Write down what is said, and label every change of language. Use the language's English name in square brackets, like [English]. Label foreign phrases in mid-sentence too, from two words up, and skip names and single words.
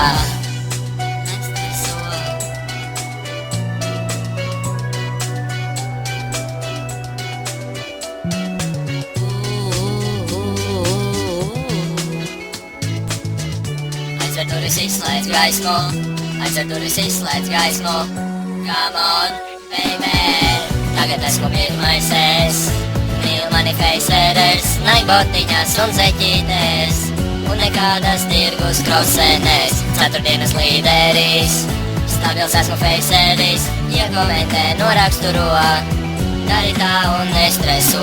[Latvian] Aizver durvis, izslēdz gaismu, aizver durvis, izslēdz gaismu. [English] Come on, baby, [Latvian] tagad esmu pirmais es, mīl mani Faceris, Nike botiņas un zeķītes, un nekādas tirgus krosenes, ceturtdienas līderis. Stabils esmu Faceris, iekomentē, noraksturo, dari tā un nestreso.